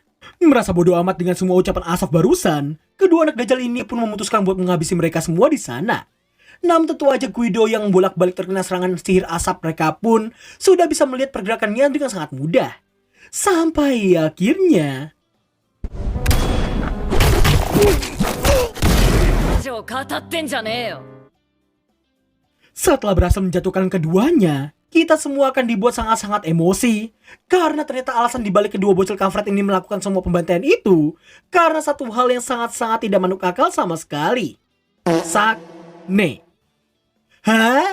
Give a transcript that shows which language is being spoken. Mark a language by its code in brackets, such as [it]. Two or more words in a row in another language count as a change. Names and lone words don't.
[id] Merasa bodoh amat dengan semua ucapan Asaf barusan, kedua anak dajjal ini pun memutuskan buat menghabisi mereka semua di sana. Namun tentu aja Guido yang bolak-balik terkena serangan sihir asap mereka pun sudah bisa melihat pergerakannya dengan sangat mudah. Sampai akhirnya [ja] 語ってんじゃねえよ [id] setelah berhasil menjatuhkan keduanya, kita semua akan dibuat sangat-sangat emosi. Karena ternyata alasan dibalik kedua bocil kampret ini melakukan semua pembantaian itu karena satu hal yang sangat-sangat tidak masuk akal sama sekali. Sakne. Hah?